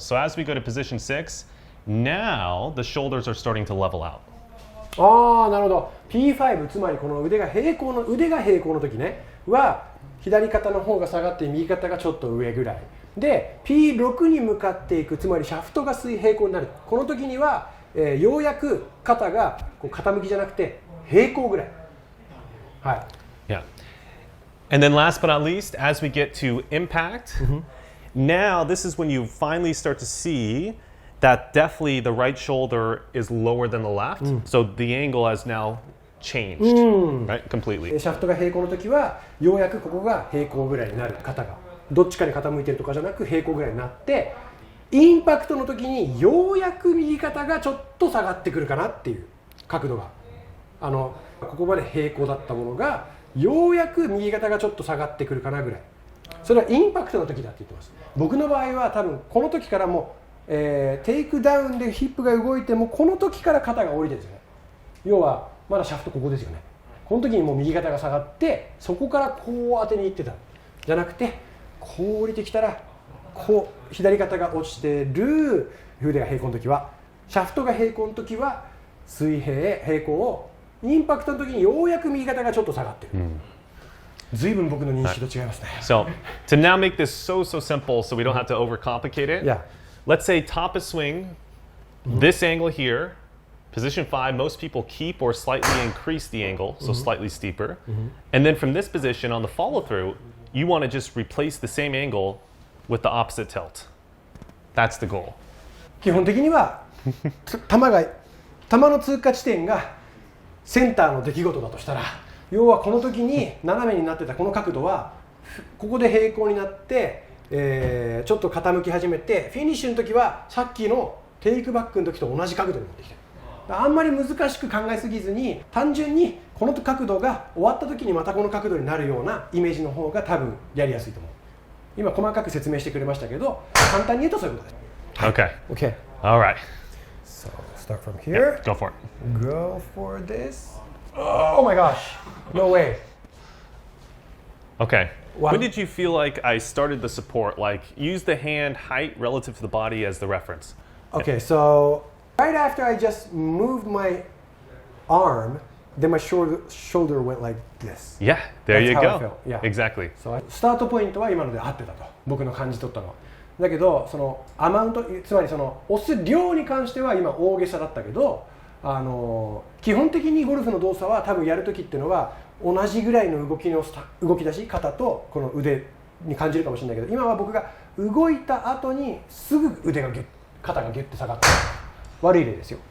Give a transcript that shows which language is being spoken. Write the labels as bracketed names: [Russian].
[English] So as we go to position 6, now the shoulders are starting to level out. [Japanese] なるほど。 P5、つまりこの腕が平行の時ねは左肩の方が下がって右肩がちょっと上ぐらいで P6 に向かっていく、つまりシャフトが平行になる。この時には、ようやく肩がこう傾きじゃなくて平行ぐらい。はい。 [English] Yeah. And then last but not least, as we get to impact, now this is when you finally start to see that definitely the right shoulder is lower than the left. So the angle has now changed, right? Completely. [Japanese] シャフトが平行の時はようやくここが平行ぐらいになる、肩がどっちかに傾いてるとかじゃなく平行ぐらいになって、インパクトの時にようやく右肩がちょっと下がってくるかなっていう角度が、ここまで平行だったものがようやく右肩がちょっと下がってくるかなぐらい。それはインパクトの時だって言ってます。僕の場合は多分この時からもう、テイクダウンでヒップが動いてもこの時から肩が降りてるんですよね。要はまだシャフトここですよね。この時にもう右肩が下がってそこからこう当てにいってたじゃなくて、こう降りてきたらこう左肩が落ちてる、腕が平行の時は、シャフトが平行の時は水平平行を、インパクトの時にようやく右肩がちょっと下がってる。随分僕の認識と違いますね。 [English] So to now make this so simple, so we don't have to overcomplicate it. Yeah. Let's say top of swing, this angle here, position 5. Most people keep or slightly increase the angle, so slightly steeper. And then from this position on the follow through, you want to just replace the same angle with the opposite tilt. That's the goal. [Japanese] 基本的には球の通過地点がセンターの出来事だとしたら、要はこの時に斜めになってたこの角度はここで平行になって、ちょっと傾き始めて、フィニッシュの時はさっきのテイクバックの時と同じ角度に持ってきてる。あんまり難しく考えすぎずに、単純にこの角度が終わった時にまたこの角度になるようなイメージの方が多分やりやすいと思う。今細かく説明してくれましたけど、簡単に言うとそういうことです。 [English] Okay. Okay. All right. So start from here. Go for it. Go for this. Oh my gosh. No way. Okay. Wow. When did you feel like I started the support? Like, use the hand height relative to the body as the reference. Okay, so right after I just moved my arm, then my shoulder went like this. Yeah, there That's you how I go. felt. Yeah. Exactly. [Japanese] So スタートポイントは今ので合ってたと、僕の感じ取ったのは。だけどそのアマウント、つまりその押す量に関しては今大げさだったけど、基本的にゴルフの動作は多分やるときっていうのは同じぐらいの動き出し、肩とこの腕に感じるかもしれないけど、今は僕が動いた後にすぐ肩がギュッて下がって、悪い例ですよ。